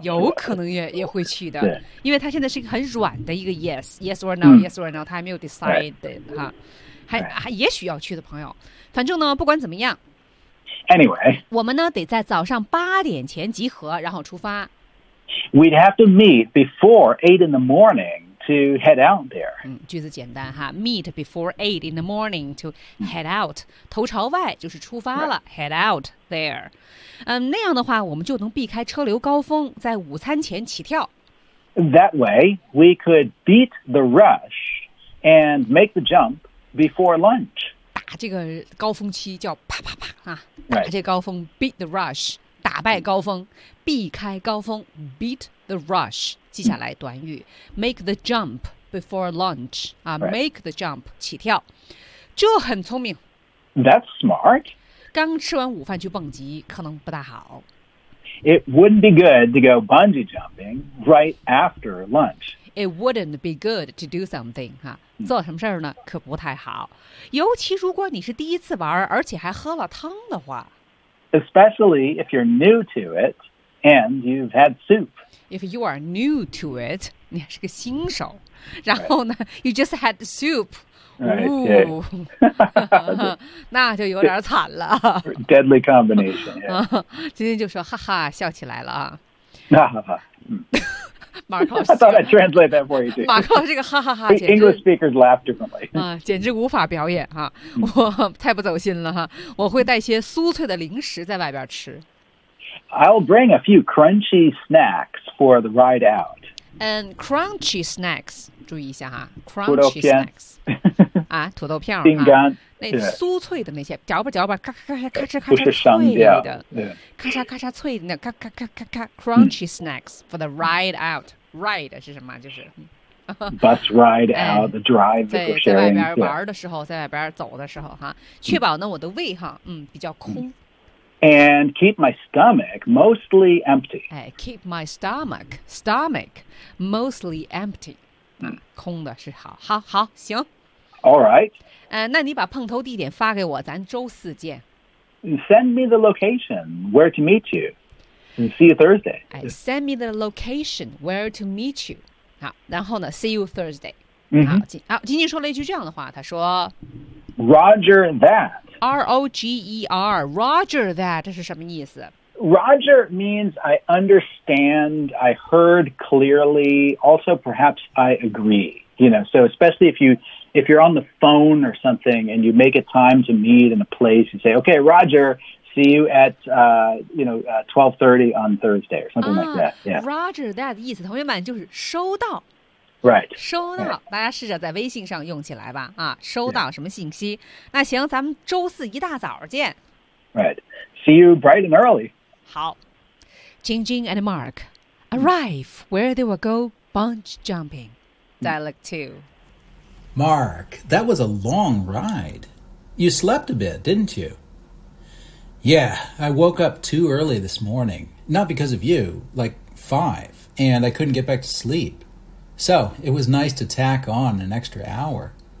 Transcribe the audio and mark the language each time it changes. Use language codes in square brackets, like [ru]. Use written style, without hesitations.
[zh] 有可能也会去的。因为他现在是一个很软的一个 [en] yes. [zh] Yes or no, yes or no. 他还没有 decided. 还也许要去的朋友。反正呢，不管怎么样。 [en] Anyway, [zh] 我们呢得在早上八点前集合，然后出发。 [en] We'd have to meet before 8 in the morning to head out there. [zh] 句子简单哈 [en] ，meet before 8 in the morning to head out. [zh] 头朝外就是出发了、 [en] right. ，head out there. [zh] 那样的话我们就能避开车流高峰，在午餐前起跳。 [en] That way we could beat the rush and make the jump before lunch. [zh] 打这个高峰期叫啪啪啪啊！ [en] Right. [zh] 打这高峰 ， [en] beat the rush， [zh] 打败高峰，避开高峰 ，beat the rush。记下来短语 [en] ，make the jump before lunch 啊、 right. ， make the jump [zh] 起跳，这很聪明。 [en] That's smart。 [zh] 刚吃完午饭去蹦极可能不大好。 [en] It wouldn't be good to go bungee jumping right after lunch. It wouldn't be good to do something, [zh] 哈，做什么事儿呢？可不太好，尤其如果你是第一次玩，而且还喝了汤的话。 [en] Especially if you're new to it and you've had soup. If you are new to it, [zh] 你是个新手，然后呢 [en] right. ，you just had soup. Right. Yeah. [zh] 那就有点惨了。 [en] Deadly combination. [zh] 今天就说哈哈笑起来了啊。哈哈哈。马克，这个哈哈哈 [en] ，English speakers laugh differently [zh] 啊，简直无法表演哈、啊，我太不走心了哈、啊，我会带些酥脆的零食在外边吃。 [en] I'll bring a few crunchy snacks for the ride out. And crunchy snacks， [zh] 注意一下哈、 [en] 啊、，crunchy snacks 。啊， [zh] 土豆片饼干、啊、那酥脆的那些嚼吧嚼吧咔咔咔咔咔咔咔咔咔 [en] 咔咔咔咔咔咔咔咔咔咔咔咔 crunchy snacks for the ride out ride [zh] 是什么就是 [en] bus ride out the drive [zh] 在外边玩的时候在外边走的时候哈，确保呢我的胃哈，比较空 [en] And keep my stomach mostly empty. Keep my stomach mostly empty. [zh] 空的是好，好，好，行。 [en] All right. [zh] 那你把碰头地点发给我，咱周四见。 [en] Send me the location where to meet you. See you Thursday. Send me the location where to meet you. [zh] 好，然后呢 [en] ，see you Thursday. [zh] 好，仅仅说了一句这样的话，他说 [en] ，Roger that. R-O-G-E-R, Roger that, [zh] 这是什么意思? [en] Roger means I understand, I heard clearly, also perhaps I agree. You know, so especially if you're on the phone or something and you make a time to meet in a place and say, okay, Roger, see you at, 12:30 on Thursday or something like that. Yeah. [zh] Roger that 的意思,同学们就是收到。 [en] Right, [zh] 收到、 [en] right. [zh] 大家试着在微信上用起来吧啊，收到什么信息、 [en] yeah. [zh] 那行咱们周四一大早见 [en] Right, see you bright and early 好 Jing Jing and Mark Arrive where they will go bungee jumping Dialogue 2 Mark, that was a long ride You slept a bit, didn't you? Yeah, I woke up too early this morning Not because of you, like 5 And I couldn't get back to sleepSo, it was nice to tack on an extra hour.